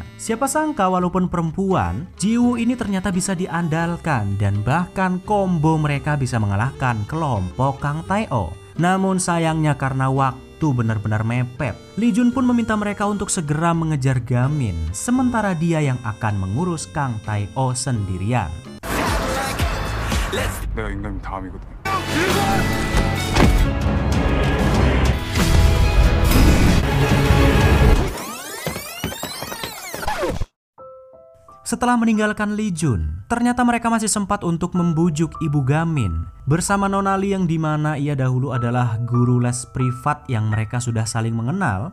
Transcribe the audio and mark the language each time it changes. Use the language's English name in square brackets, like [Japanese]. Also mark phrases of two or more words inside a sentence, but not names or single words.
[Indonesian] Siapa sangka walaupun perempuan, Jiwoo ini ternyata bisa diandalkan. Dan bahkan combo mereka bisa mengalahkan kelompok Kang Tae-oh. Namun sayangnya karena waktu benar-benar mepet, Lee Jun pun meminta mereka untuk segera mengejar Gamin, sementara dia yang akan mengurus Kang Tae-oh sendirian. [Korean] 내가 임금님 다음이거든. [Indonesian] Setelah meninggalkan Lee Jun, ternyata mereka masih sempat untuk membujuk ibu Gamin bersama Nonali yang dimana ia dahulu adalah guru les privat yang mereka sudah saling mengenal.